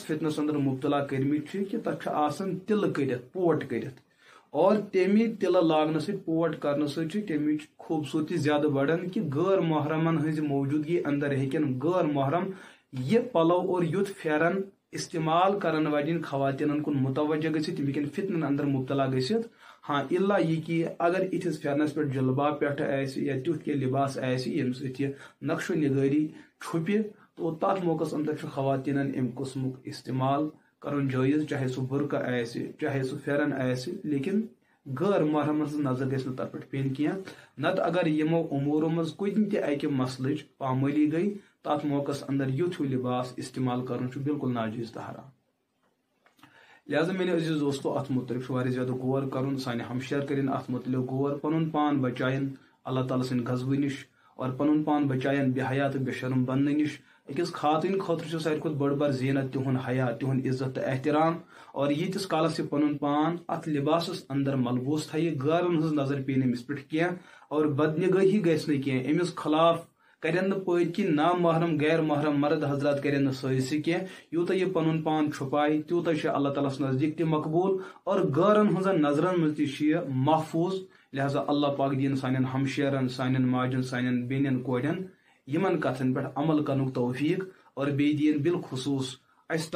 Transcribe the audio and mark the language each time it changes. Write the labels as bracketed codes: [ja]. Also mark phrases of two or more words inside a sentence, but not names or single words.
[ks] فتنس اندر مبتلا کرمت کہ تک آسان تل کرت پوٹ کرت اور تمہ تلہ لاگن ست پوٹ کرنے ست تمچ خوبصورتی زیادہ بڑھان کہ غیر محرمن ہز موجودگی اندر ہیکن غیر محرم یہ پلو اور یت پھیرن استعمال کرن واجن خواتین کن متوجہ گھت تم ہیکن فتنن اندر مبتلا گھت ہاں اللہ یہ کہ اگر اتھس پھیرنس پہ جلباب پہ یا تیت کی لباس یم ست نقش و نگاری چھپہ تو تر موقع اندر خواتین ام قسمک استعمال کرن جائز چاہے سہ برقہ چاہے سہ پھیرن لیکن غیر محرم نظر گھس تر پہ پین کی نت اگر یمو امورو مز کن تہ اکہ مسلچ پامالی گئی تر موقع اندر یتھ لباس استعمال کرن بالکل ناجائز تہ حرام لہذا میرے عزیز دوستو ات متعلق واریاہ زیادہ غور کرن سانہ ہمشیر کرن ات متعلق غور پنن پان بچائن اللہ تعالیٰ سن غضبہ نش اور پنن پان بچائن بے حیا تو بے شرم بننے نش أکِس خاتون خٲطرٕ چھُ ساروی کھۄتہٕ بٔڑ بار زینت تِہُنٛد حیا تِہُنٛد عزت تہٕ احترام اور ییٖتِس کالس یہِ پنُن پان اتھ لباسس اندر ملبوٗس تھایہِ غٲرن ہٕنٛز نظر پیٚیہِ نہٕ أمِس پٮ۪ٹھ کینٛہہ اور بدنگٲہی گژھِ نہٕ کینٛہہ أمِس خلاف کرن نہٕ پٔتۍ کِنۍ نامحرم غیر محرم مرد حضرات کرن نہٕ سٲزشہِ کینٛہہ یوٗتاہ یہِ پنُن پان چھُپایہِ تیوٗتاہ چھُ اللہ تعالیٰ ہس نزدیٖک تہِ مقبوٗل اور غٲرن ہٕنٛزن نظرن منٛز تہِ چھُ یہِ محفوٗظ لہذا اللہ پاک دِیِن سانٮ۪ن ہمشیرن سانٮ۪ن ماجن سانٮ۪ن بیٚنٮ۪ن کورٮ۪ن یِمن کتھن پٮ۪ٹھ عمل کرنُک توفیٖق اور بیٚیہِ دِیِن بالخصوٗص اسہِ